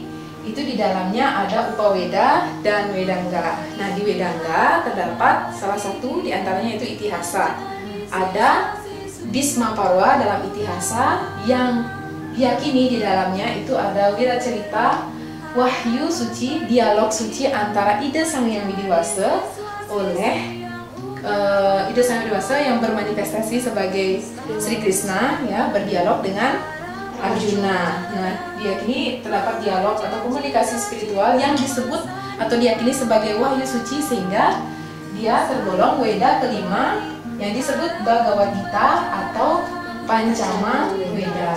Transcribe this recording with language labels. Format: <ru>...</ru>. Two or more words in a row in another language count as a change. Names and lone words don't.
<id>Itu di dalamnya ada Upaweda dan Wedangga. Nah, di Wedangga terdapat salah satu di antaranya itu Itihasa. Ada Bhisma Parwa dalam Itihasa yang diyakini di dalamnya itu ada wiracarita, wahyu suci, dialog suci antara Ida Sang Hyang Widi-Wasa oleh Ida Sang Hyang Widi-Wasa yang bermanifestasi sebagai Sri Krishna, ya, berdialog dengan Arjuna. Nah, diyakini terdapat dialog atau komunikasi spiritual yang disebut atau diyakini sebagai wahyu suci, sehingga dia tergolong Weda kelima yang disebut Bhagavad Gita atau Pancama Weda.</id>